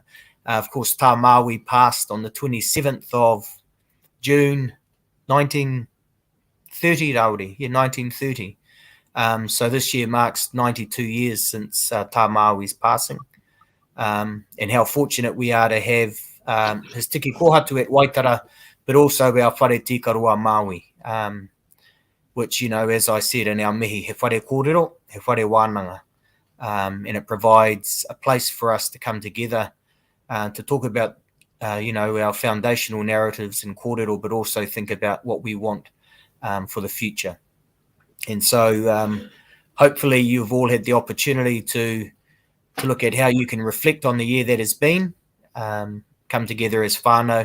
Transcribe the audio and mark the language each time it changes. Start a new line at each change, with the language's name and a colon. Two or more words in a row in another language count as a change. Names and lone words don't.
English: Of course, tā Māui passed on the 27th of June 1930, Rauri, yeah, 1930. So this year marks 92 years since Tā Māui's passing. And how fortunate we are to have his
Māori: tiki kōhatu
English: at Waitara, but also our
Māori: whare tikarua
English: Māui, which, you know, as I said in our mihi,
Māori: he whare kōrero, he whare wānanga.
English: And it provides a place for us to come together to talk about, you know, our foundational narratives and kōrero, but also think about what we want for the future. And so hopefully you've all had the opportunity to look at how you can reflect on the year that has been, come together as whānau.